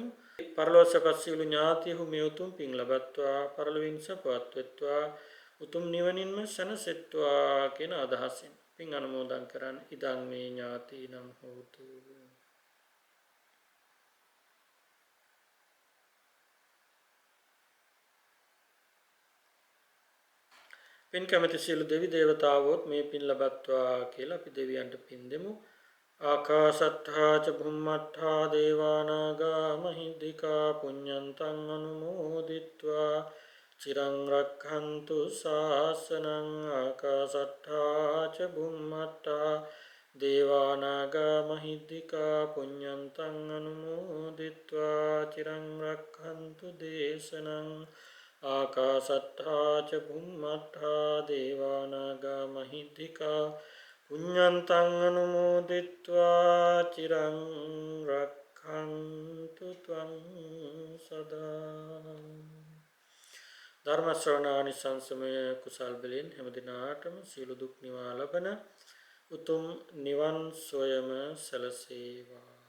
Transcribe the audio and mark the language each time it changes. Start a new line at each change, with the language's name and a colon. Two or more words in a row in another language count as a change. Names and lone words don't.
Sinhala: පරලෝකසපත් සියලු ඥාතිහු මේ උතුම් පින් ලබත්වා පරලොවින් සපවත් වෙත්වා උතුම් නිවනින්ම සැනසෙත්වා කියන අදහසින් පින් අනුමෝදන් කරන්
Pali: ඉදං මේ ඥාතිනම් හෝතු.
Sinhala: පින් කැමති සියලු දෙවි දේවතාවෝත් මේ පින් ලබත්වා කියලා අපි දෙවියන්ට පින් දෙමු.
Pali: ආකාශට්ඨා ච බුම්මට්ඨා දේවානාගා මහිද්దికා පුඤ්ඤන්තං අනුමෝදිත්වා චිරං රක්ඛන්තු ශාසනං. ආකාශට්ඨා ච බුම්මට්ඨා දේවානාගා මහිද්దికා පුඤ්ඤන්තං අනුමෝදිත්වා චිරං රක්ඛන්තු දේශනං. ආකාශට්ඨා ච බුම්මට්ඨා දේවානාගා මහිද්దికා පුඤ්ඤන්තං අනුමෝදිත්වා චිරං රක්ඛන්තු ත්වං සදා.
Sinhala: ධර්ම ශ්‍රවණානිසංසමය කුසල් බලෙන් හැම දිනාටම සියලු දුක් නිවා ලබන උතුම් නිවන් සොයම සැලසේවා.